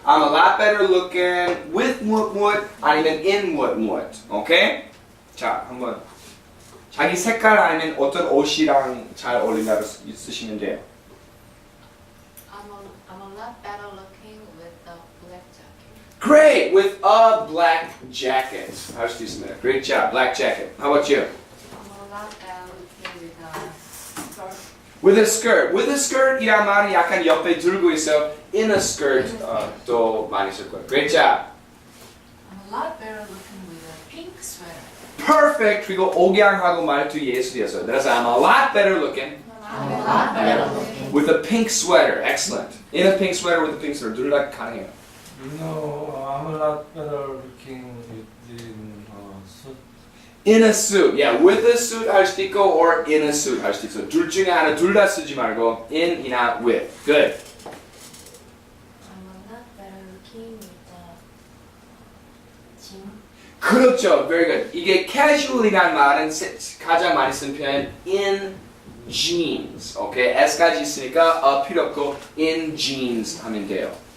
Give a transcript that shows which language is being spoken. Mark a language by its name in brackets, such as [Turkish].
[English] I'm a lot better looking with what [Korean] 아니면 [English] in what. Okay? [Korean] 자, 한번 자기 색깔 아니면 어떤 옷이랑 잘 어울린다고 쓰시면 돼요. [English] I'm a lot better looking with the black jacket. Great! With a black jacket. [Korean] 할 수 있습니다. [English] Great job. Black jacket. How about you? I'm a lot better looking with a skirt. With a skirt. With a skirt [Korean] 이란 말은 약간 옆에 들고 있어. [English] In a skirt [Korean] 또 많이 쓸 거예요. [English] Great job. I'm a lot better looking with a pink sweater. Perfect. [Korean] 그리고 억양하고 말투 예술이었어요. 그래서 [English] I'm a lot better looking I'm a lot better looking. with a pink sweater. Excellent. In a pink sweater with a pink sweater. [Korean] 둘 다 가능해요. [English] No, I'm a lot better looking in suit. In a suit. Yeah, with a suit [Korean] 할 수도 있고 [English] or in a suit [Korean] 할 수도 있어. 둘 중에 하나 둘 다 쓰지 말고 in이나 with. [English] Good. I'm a lot better looking with the jean. [Korean] 그렇죠. [English] Very good. [Korean] 이게 casual이란 말은 가장 많이 쓴 표현 [English] in jeans. Okay? [Korean] S까지 있으니까 필요 없고 [English] in jeans [Korean] 하면 돼요.